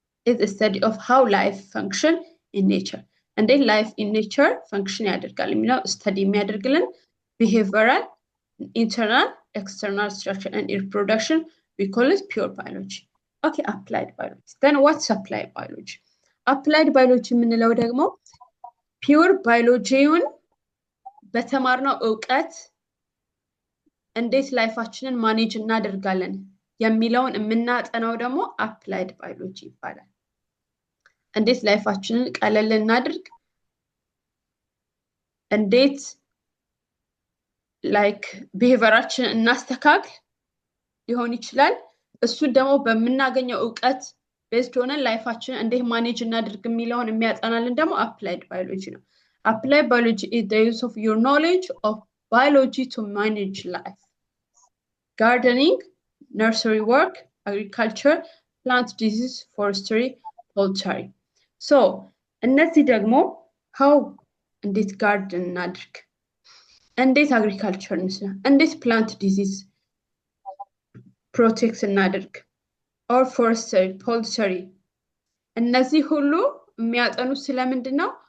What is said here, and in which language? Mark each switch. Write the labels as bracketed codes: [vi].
[en] is a study of how life function in nature and then life in nature function [am] ያደርጋል የሚለው [en] study [am] የሚያደርግልን [en] behavioral internal external structure and reproduction we call it pure biology okay applied biology then what's applied biology [am] ምንለው ደግሞ ፒውር ባዮሎጂውን በተማርነው ዕውቀት እንዴት ላይፋችንን ማኔጅ እናደርጋለን የሚለውን የምናጠናው ደግሞ አፕላይድ ባዮሎጂ ይባላል። እንዴት ላይፋችንን ቀለል እናድርግ፣ እንዴት ላይክ ቢሄቨራችንን እናስተካክል ሊሆን ይችላል። እሱን ደግሞ በምናገኘው ዕውቀት ቤዝድ ሆነን ላይፋችንን እንዴት ማኔጅ እናድርግ የሚለውን የሚያጠናልን ደግሞ አፕላይድ ባዮሎጂ ነው። [en] Applied biology is the use of your knowledge of biology to manage life. Gardening, nursery work, agriculture, plant disease, forestry, poultry. [am] So, እነዚህ ደግሞ how እንዴት ጋርደን እናድርግ፣ እንዴት አግሪካልቸር እንስራ፣ እንዴት ፕላንት ዲዚዝ ፕሮቴክት እናድርግ or forestry, poultry እነዚህ ሁሉ የሚያጠኑት ስለምንድን ነው?